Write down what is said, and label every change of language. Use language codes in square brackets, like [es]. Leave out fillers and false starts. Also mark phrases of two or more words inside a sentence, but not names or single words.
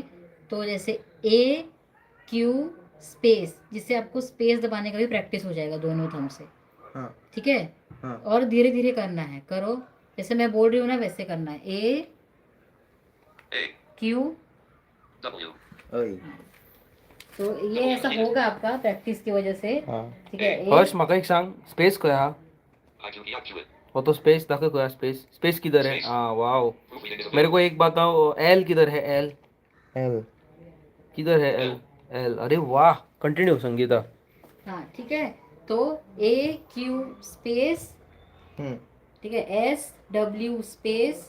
[hi] तो जैसे ए क्यू स्पेस, जिससे आपको स्पेस दबाने का भी प्रैक्टिस हो जाएगा दोनों थंब से, हाँ ठीक है। हाँ। और धीरे धीरे करना है, करो जैसे मैं बोल रही हूँ ना वैसे करना है। ए क्यू। ओए। तो ये ऐसा होगा आपका प्रैक्टिस की वजह से, हाँ ठीक है। ए हर्ष, [kok] म्हाका एक सांग, स्पेस कया? [hi] वो तो स्पेस [kok] दाखव कया, [hi] स्पेस स्पेस किधर है? हाँ, वाओ। मेरे को एक बताओ, एल किधर है? एल एल। किधर है? एल एल, अरे वाह। कंटिन्यू संगीता। हाँ, ठीक है। तो ए क्यू स्पेस, ठीक है, एस डब्ल्यू स्पेस,